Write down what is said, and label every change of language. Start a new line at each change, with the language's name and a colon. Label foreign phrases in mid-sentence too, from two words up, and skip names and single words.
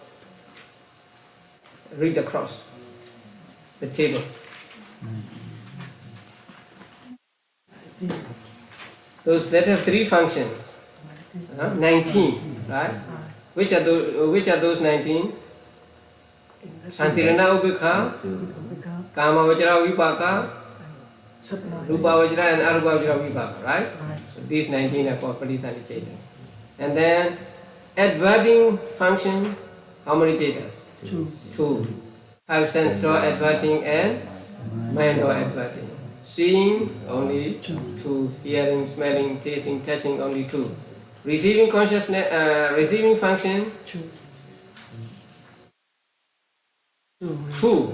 English: Read across the table. Those that have 3 functions, 19, right? Which are those 19?
Pali: Santirana Ubhikha, Kama Vajra Vipaka,
English: Rupa Vajra and Arupa Vajra Vipaka, right? So these 19 are called
Pali: Padisani Chetas.
English: And then adverting function, how many Chetas? 2. 5 sense door adverting and mind door adverting. Seeing, only 2. Hearing, smelling, tasting, touching, only 2. Receiving consciousness, receiving function, 2.